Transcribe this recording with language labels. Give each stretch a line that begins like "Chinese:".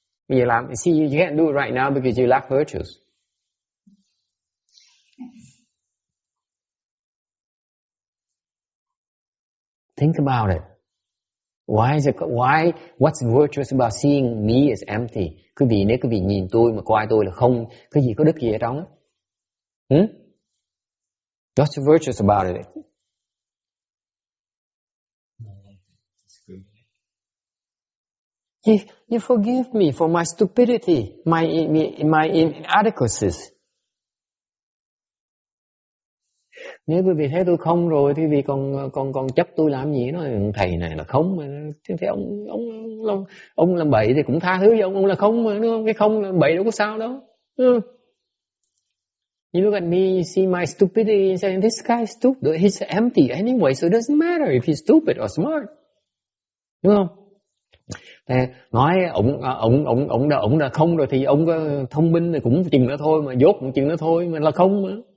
Vietnamese: Bây giờ làm,
English: see, you can't do it right now because you lack virtues. Think about it. What's virtuous about seeing me as empty?
Vietnamese: Quý vị, nếu quý vị nhìn tôi mà coi tôi là không, cái gì có đức gì ở trong?
English: What's virtuous about it? You forgive me for my stupidity, my inadequacies.
Vietnamese: Nếu quý vị thấy tôi không rồi thì quý vị còn chấp tôi làm gì? Nói thầy này là không mà, thế ông làm bậy thì cũng tha thứ cho ông là không mà, đúng không? Cái không làm bậy đâu có sao đâu.
English: You look at me, you see my stupidity and say this guy is stupid. He's empty anyway, so it doesn't matter if he's stupid or smart.
Vietnamese: Đúng không? Thì nói ông là không rồi thì ông có thông minh thì cũng chừng nữa thôi, mà dốt cũng chừng nữa thôi, mà là không mà.